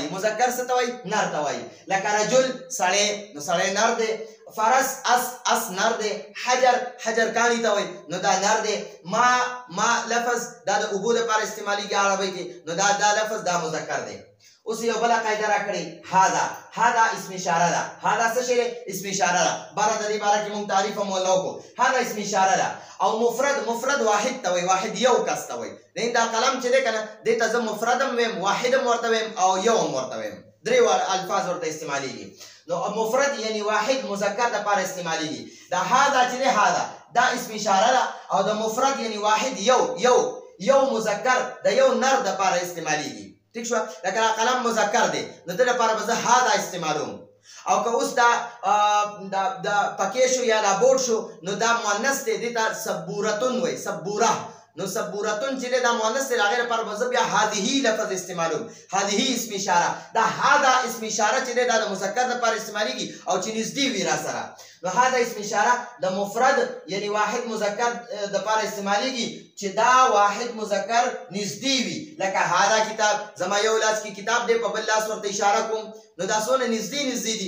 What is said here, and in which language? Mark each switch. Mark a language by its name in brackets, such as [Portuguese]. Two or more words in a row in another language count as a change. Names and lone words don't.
[Pashto] مذکر څه ته وایي؟ نر ته وایي. لکه رجل سړی، نو سړی نر دی. فرس اس نر دی. حجر کاڼي ته وایي، نو دا نر دی. ما لفظ دا د اوبو لپاره استعمالیږي عربی کې، نو دا لفظ دا مذکر دی. اوس یو بله قاعده راکړئ. هذا اسم اشاره ده. هذا څه شی دی؟ اسم اشاره ده. باره د دې باره کې مونږ تعریف هم ولا وکړو. هذا اسم اشاره ده. او مفرد واحد ته وایي، واحد یو کس ته وایي. لکه دا قلم چې دی که نه، دې ته زه مفرد هم ویم، واحد هم ورته ویم او یو هم ورته ویم. درې الفاظ ورته استعمالیږي. نو مفرد یعنی واحد مذکر دپاره استعمالیږي. دا هذا چې دی دا اسم اشاره ده. او د مفرد یعنی واحد یو مذکر د یو نر دپاره استعمالیږي. ٹھیک شو؟ لکه قلم مذکر دی، نو د لپاره به زه هذا استعمالوم. او که اوس دا پکې شو یا دا بورډ شو، نو دا مؤنث دی، دې ته سبورتون وایي، سبوره. نو سبورتون چې دی دا مؤنث دی، هغې لپاره به زه بیا هذه لفظ استعمالوم. هذه اسم اشاره. دا هذا اسم اشاره چې دی دا د مذکر لپاره استعمالیږي او چې نږدې وي را سره. نو هذا اسم اشاره د مفرد یعنی واحد مذکر دپاره استعمالیږي چې دا واحد مذکر نږدې وي. لکه [Arabic] هذا کتاب، [Pashto] زما یو لاس کې کتاب دی، په بل لاس ورته اشاره کوم، نو دا څونه نږدې دي.